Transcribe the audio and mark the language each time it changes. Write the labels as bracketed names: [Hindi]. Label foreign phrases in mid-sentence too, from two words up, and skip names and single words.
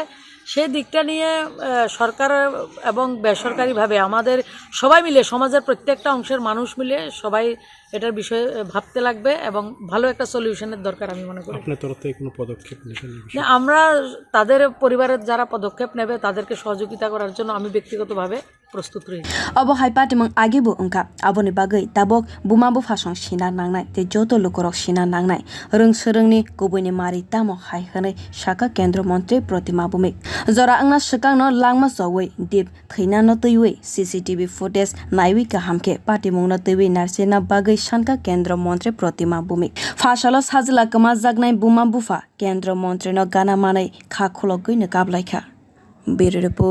[Bangla] সেই দিকটা নিয়ে সরকার এবং বেসরকারিভাবে আমাদের সবাই মিলে, সমাজের প্রত্যেকটা অংশের মানুষ মিলে সবাই এটার বিষয়ে ভাবতে লাগবে, এবং ভালো একটা সলিউশনের দরকার আমি মনে করি। আপনার তরফ থেকে কোনো পদক্ষেপ নিয়েছেন? আমরা তাদের পরিবারের যারা পদক্ষেপ নেবে তাদেরকে সহযোগিতা করার জন্য আমি ব্যক্তিগতভাবে প্রস্তুত রয়েছি। [Kok Borok] Abo hai patimang agibu ungka aboni bagai tabok buma buphasong sina nangnai te joto lukorok sina nangnai rwng kubui ni mari tamo hai hanai saka kendra montri Pratima Bhoumik jora angna swkangno langma chawui dip thwina no twiwi [English] CCTV footage [Kok Borok] naiwi kahamke patimung no twiwi narsina bagai sanka kendra montri Pratima Bhoumik phasalo sajwla kwmajak buma bufa kendra montri no gana manai kha khulogui no kablai kha.